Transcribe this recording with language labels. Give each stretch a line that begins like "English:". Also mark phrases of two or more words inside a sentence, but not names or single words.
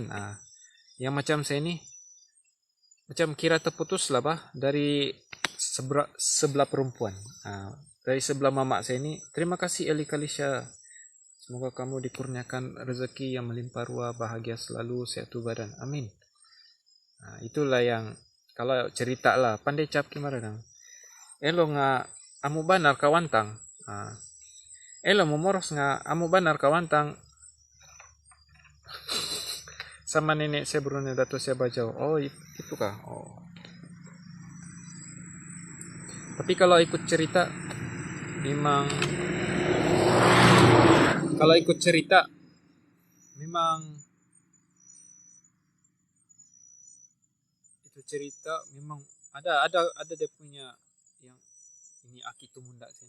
Malay: Yang macam saya ini macam kira terputus lah bah dari sebelah perempuan. Dari sebelah mama saya ini. Terima kasih Eli Kalisha. Semoga kamu dikurniakan rezeki yang melimpah ruah, bahagia selalu, sehat badan. Amin. Itulah yang kalau cerita lah pandai cap gimana dong.
West Coast Bajau: Elo nga amu banar kawantang. Elo momoros nga amu banar kawantang
Malay: sama nenek saya berune dato saya bajau. Oh itu kah? Oh. Tapi kalau ikut cerita memang itu cerita memang ada dia punya yang ini Aki Tumunda sini.